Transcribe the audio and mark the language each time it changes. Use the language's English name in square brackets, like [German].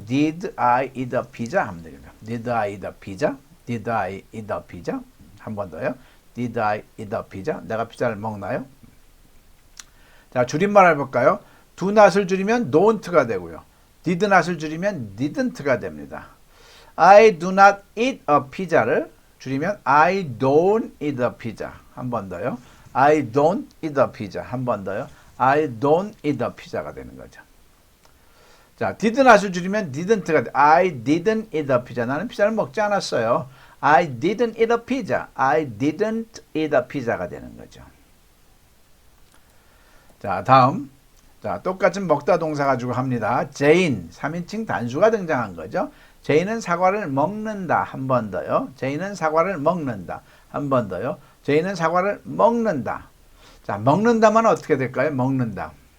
[English] Did I eat a pizza? [Korean] 하면 되겠죠. [English] Did I eat a pizza? Did I eat a pizza? [Korean] 한 번 더요. [English] Did I eat a pizza? [Korean] 내가 피자를 먹나요? 자, 줄임말 해볼까요? do not을 줄이면 don't가 되고요. did not을 줄이면 didn't가 됩니다. [English] I do not eat a pizza를 [Korean] 줄이면 [English] I don't eat a pizza. [Korean] 한 번 더요. [English] I don't eat a pizza. [Korean] 한 번 더요. [English] I don't eat a pizza가 [Korean] 되는 거죠. 자, did not을 줄이면 didn't가 돼. [English] I didn't eat a pizza. [Korean] 나는 피자를 먹지 않았어요. [English] I didn't eat a pizza. I didn't eat a pizza가 [Korean] 되는 거죠. 자, 다음. 자, 똑같은 먹다 동사 가지고 합니다. Jane, 3인칭 단수가 등장한 거죠. Jane은 사과를 먹는다. 한 번 더요. Jane은 사과를 먹는다. 한 번 더요. Jane은 사과를 먹는다. 자, 먹는다만 어떻게 될까요? 먹는다.